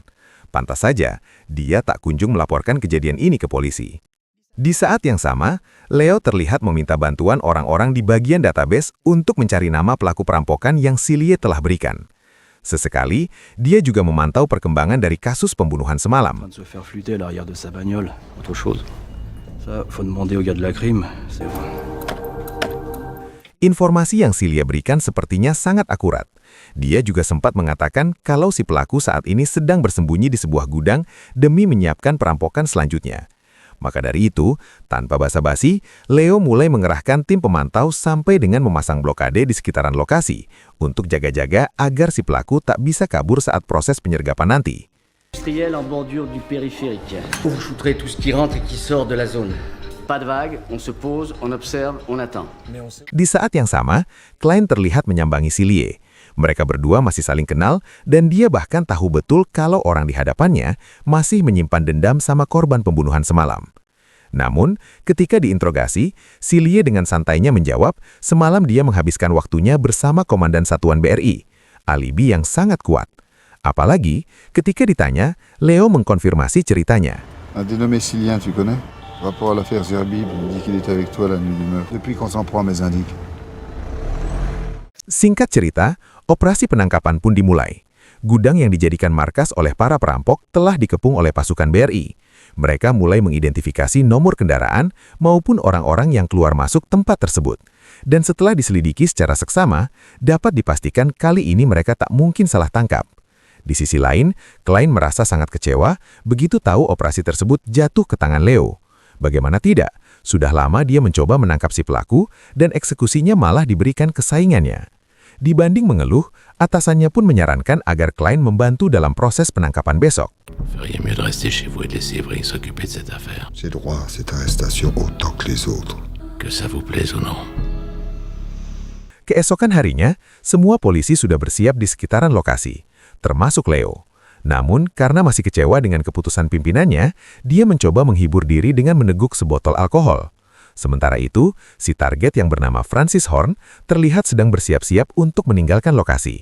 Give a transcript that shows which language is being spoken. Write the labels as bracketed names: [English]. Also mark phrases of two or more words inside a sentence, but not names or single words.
[Indonesian] Pantas saja, dia tak kunjung melaporkan kejadian ini ke polisi. Di saat yang sama, Leo terlihat meminta bantuan orang-orang di bagian database untuk mencari nama pelaku perampokan yang Silye telah berikan. Sesekali, dia juga memantau perkembangan dari kasus pembunuhan semalam. [French] En train de se faire flûter à l'arrière de sa bagnole. Autre chose. Ça, faut demander au gars de la crime, c'est vrai. [Indonesian] Informasi yang Silye berikan sepertinya sangat akurat. Dia juga sempat mengatakan kalau si pelaku saat ini sedang bersembunyi di sebuah gudang demi menyiapkan perampokan selanjutnya. Maka dari itu, tanpa basa-basi, Leo mulai mengerahkan tim pemantau sampai dengan memasang blokade di sekitaran lokasi untuk jaga-jaga agar si pelaku tak bisa kabur saat proses penyergapan nanti. [French] Industriel en bordure du périphérique. Vous shooterez tout ce qui rentre et qui sort de la zone. Pas de vague, on se pose, on observe, on attend. [Indonesian] Di saat yang sama, Klein terlihat menyambangi Silye. Mereka berdua masih saling kenal dan dia bahkan tahu betul kalau orang di hadapannya masih menyimpan dendam sama korban pembunuhan semalam. Namun, ketika diinterogasi, Silye dengan santainya menjawab semalam dia menghabiskan waktunya bersama Komandan Satuan BRI, alibi yang sangat kuat. Apalagi, ketika ditanya, Leo mengkonfirmasi ceritanya. [French] Un dénommé Silien, tu connais? Rapport à l'affaire Zerbib, il me dit qu'il était avec toi la nuit du meurtre. Depuis qu'on s'en prend à mes indices. [Indonesian] Singkat cerita, operasi penangkapan pun dimulai. Gudang yang dijadikan markas oleh para perampok telah dikepung oleh pasukan BRI. Mereka mulai mengidentifikasi nomor kendaraan maupun orang-orang yang keluar masuk tempat tersebut. Dan setelah diselidiki secara seksama, dapat dipastikan kali ini mereka tak mungkin salah tangkap. Di sisi lain, Klein merasa sangat kecewa begitu tahu operasi tersebut jatuh ke tangan Leo. Bagaimana tidak, sudah lama dia mencoba menangkap si pelaku dan eksekusinya malah diberikan ke saingannya. Dibanding mengeluh, atasannya pun menyarankan agar Klein membantu dalam proses penangkapan besok. [French] Feriez mieux de rester chez vous et de laisser Evry s'occuper de cette affaire. J'ai droit à cette arrestation autant que les autres. Que ça vous plaise ou non. [Indonesian] Keesokan harinya, semua polisi sudah bersiap di sekitaran lokasi, termasuk Leo. Namun, karena masih kecewa dengan keputusan pimpinannya, dia mencoba menghibur diri dengan meneguk sebotol alkohol. Sementara itu, si target yang bernama Francis Horn terlihat sedang bersiap-siap untuk meninggalkan lokasi.